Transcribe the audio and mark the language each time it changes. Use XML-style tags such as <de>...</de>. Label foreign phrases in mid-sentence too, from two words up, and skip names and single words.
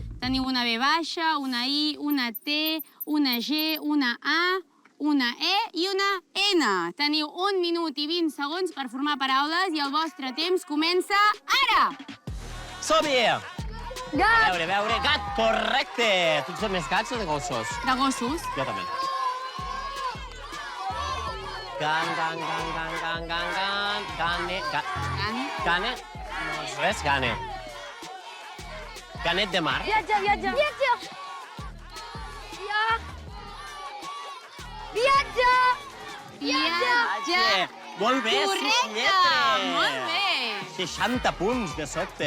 <ca>Teniu una B baixa, una I, una T, una G, una A, una E i una N. Teniu 1 minut i 20 segons per formar paraules i el vostre temps comença ara! Som-hi! Gat. A veure, gat, correcte! Tu ets de més gats o de gossos? De gossos. Jo també. Gan, gan, gan, gan, gan, gan, gan, gane, Gan. gane, no és res, gane. Ganet de mar. Viatge. Viatge. Viatge. Viatge. Molt bé, 6 Correcte! lletres. Molt bé. 60 punts de sobte.</ca>